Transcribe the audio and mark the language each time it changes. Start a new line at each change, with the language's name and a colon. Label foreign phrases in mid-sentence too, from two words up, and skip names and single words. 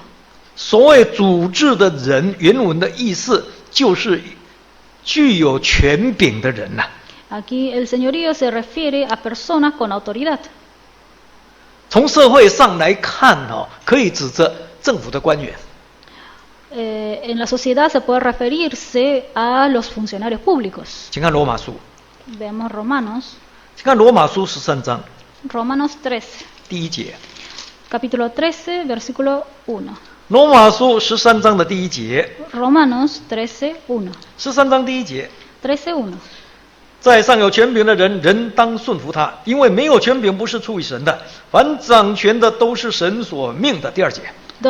Chinese: 所谓主治的人，原文的意思就是具有权柄的人呐、
Spanish: Aquí el señorío se refiere a personas con autoridad.
Chinese: 从社会上来看哦，可以指责政府的官员。
Spanish: En la sociedad se puede referirse a los funcionarios públicos.
Chinese: 请看罗马书，
Spanish: Veamos Romanos,
Chinese: 请看罗马书13章
Spanish: Romanos 13,
Chinese: 第1节。
Spanish: capítulo 13, versículo 1.
Chinese: 罗马书13章的第1节，
Spanish: Romanos 13, 1.
Chinese: 13章第1节，
Spanish: 13, 1.
Chinese: 在上有权柄的人，人当顺服他，因为没有权柄不是出于神的，凡掌权的都是神所命的。第2节，
Spanish: 2.